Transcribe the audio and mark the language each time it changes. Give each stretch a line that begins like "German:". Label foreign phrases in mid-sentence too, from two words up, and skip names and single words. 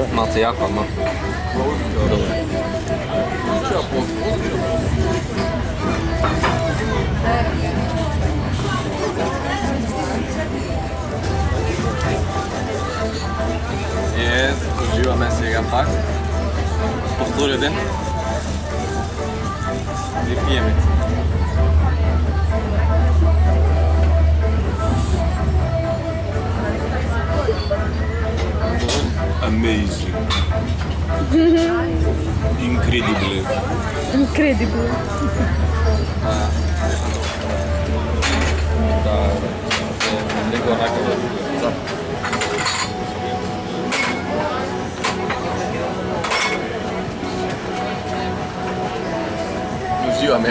Macedonian: Малце јако, ама. Добро. Уживаме сега пак. По втори ден. И пиеме.
English: Amazing. Incredible. Incredible.
Macedonian: Лего онака да. Уживаме, бе.